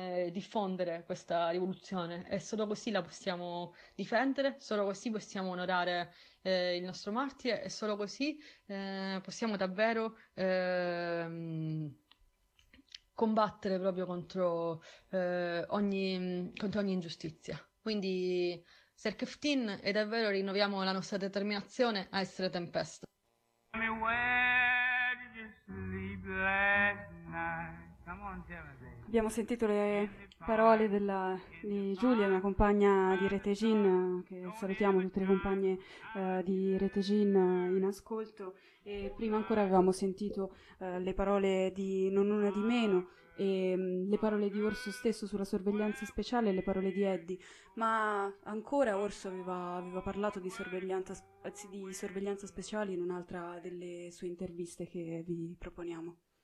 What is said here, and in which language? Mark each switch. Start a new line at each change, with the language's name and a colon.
Italian: diffondere questa rivoluzione, e solo così la possiamo difendere, solo così possiamo onorare il nostro martire, e solo così possiamo davvero combattere proprio contro ogni ingiustizia. Quindi, Serkeftin, e davvero rinnoviamo la nostra determinazione a essere tempesta.
English: Where did you sleep last night?
Italian: Abbiamo sentito le parole di Giulia, una compagna di Rete Gin, che salutiamo tutte le compagne di Rete Gin in ascolto, e prima ancora avevamo sentito le parole di Non Una di Meno e le parole di Orso stesso sulla sorveglianza speciale e le parole di Eddie, ma ancora Orso aveva parlato di sorveglianza speciale in un'altra delle sue interviste che vi proponiamo.